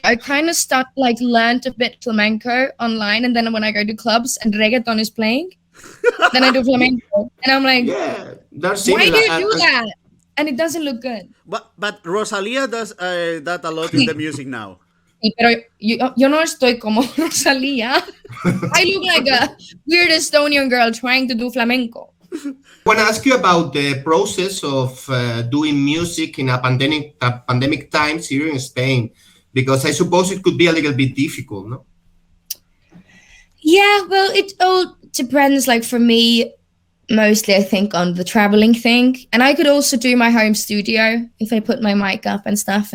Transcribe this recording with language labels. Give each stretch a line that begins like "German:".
English: I kind of learned a bit flamenco online, and then when I go to clubs and reggaeton is playing, then I do flamenco, and I'm like, why do you do that? And it doesn't look good. But Rosalia does that a lot in the music now.
Spanish: Pero yo no estoy como Rosalía.
English: I look like a weird Estonian girl trying to do flamenco. I want to ask you about the process of doing music in a pandemic times here in Spain, because I suppose it could be a little bit difficult, no? Yeah, well, it all depends. Like for me, mostly I think on the traveling thing, and I could also do my home studio if I put my mic up and stuff.